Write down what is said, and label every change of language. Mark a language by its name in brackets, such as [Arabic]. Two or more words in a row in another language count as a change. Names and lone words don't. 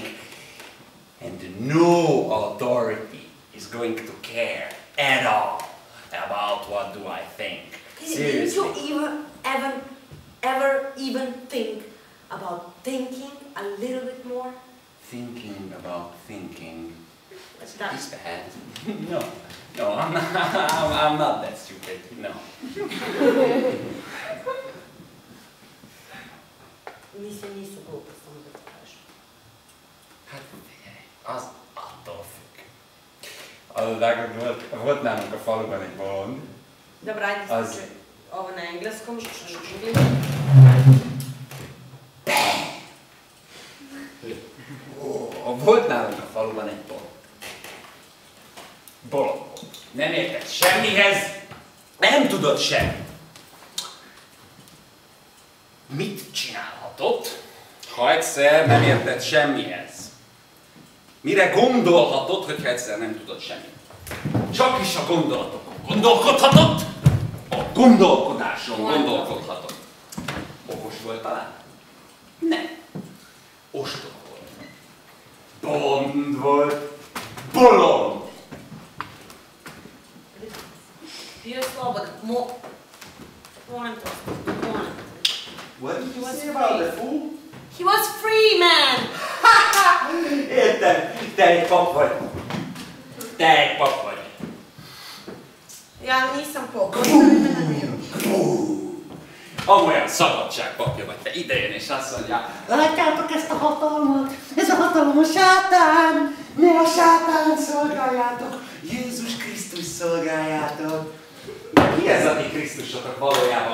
[English] And no authority is going to care at all about what do I think. Seriously. Did you ever even think about thinking a little bit more? Thinking about thinking. That- Is bad. No, I'm not that stupid. No. [Serbian] Mislim, nisu glupo, samo da ti kažem. [Hungarian] Hát, az attól függ. Az vágod, volt nálunk a faluban egy bolond. [Serbian] Dobra, ajde [Hungarian] Az- [Serbian] slučaj. Ovo na engleskom. [Hungarian] Volt nálunk a faluban egy bolond. Bolond. Nem értett semmihez, nem tudott semmit. Mit csinálhatott, ha egyszer nem értett semmihez? Mire gondolhatott, hogyha egyszer nem tudott semmit? Csak is a gondolatokon gondolkodhatott, a gondolkodáson gondolkodhatott. Okos volt talán? Nem. Ostoba volt. Bolond volt. Bolond! [Serbian] Bio je slobodan. Molim te, molim te. [English] What did He you was say about free. the fool? He was free, man! [Hungarian] Értem, te egy pap vagy. Te egy pap vagy. [Serbian] Ja nisam pop. Ne miru. [Hungarian] Amolyan szabadságpapja vagy, te idejön és azt mondja, látjátok ezt a hatalmat? Ez a hatalom a sátán! Ne a sátán szolgáljátok! Jézus Krisztus szolgáljátok! Ki ez a ti Krisztusotok valójában?